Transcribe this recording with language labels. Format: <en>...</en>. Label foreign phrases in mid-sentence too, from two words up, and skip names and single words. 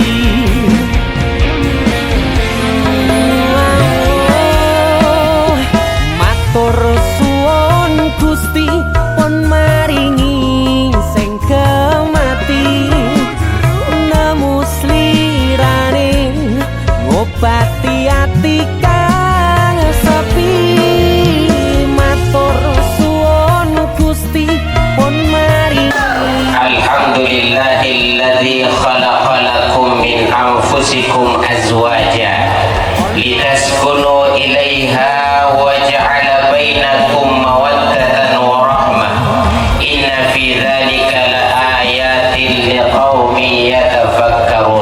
<jv>Matur suwun Gusti pun maringi sing kemati nemu slirane ngobati ati kang sepi. Matur suwun Gusti pun maringi</jv> <ar>الحمد لله الذي خلق لكم من أنفسكم أزواجا لتسكنوا إليها وجعل بينكم مودة ورحمة إن في ذلك لآيات لقوم يتفكرون.</ar>